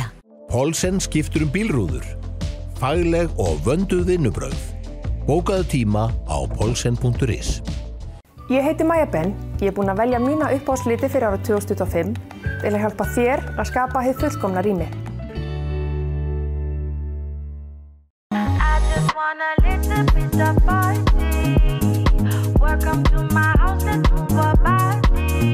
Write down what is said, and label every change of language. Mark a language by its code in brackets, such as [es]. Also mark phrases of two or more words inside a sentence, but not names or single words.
[is] Paulsen skiptur bílrúður. Fagleg og vönduð vinnubrögð. Bókaðu tíma á paulsen.is. Ég heiti Maja Ben. Ég búin að velja mína uppáhaldsliti fyrir árið 2025 til að hjálpa þér að skapa hið fullkomna rými. [en] Welcome to my house, let's move our body.